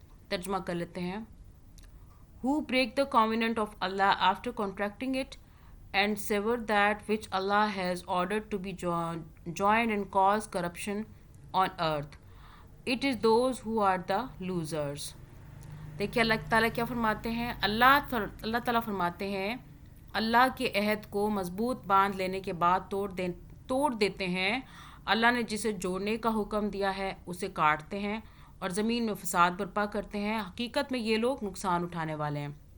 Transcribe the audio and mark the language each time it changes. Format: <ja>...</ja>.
<ur>ترجمہ کر لیتے ہیں۔</ur> <en>Who break the covenant of Allah after contracting it and sever that which Allah has ordered to be joined and cause corruption on earth. It is those who are the losers.</en> <ur>دیکھیے اللہ تعالیٰ کیا فرماتے ہیں؟ اللہ تعالیٰ فرماتے ہیں اللہ کے عہد کو مضبوط باندھ لینے کے بعد توڑ دیتے ہیں۔ اللہ نے جسے جوڑنے کا حکم دیا ہے اسے کاٹتے ہیں اور زمین میں فساد برپا کرتے ہیں۔ حقیقت میں یہ لوگ نقصان اٹھانے والے ہیں۔</ur>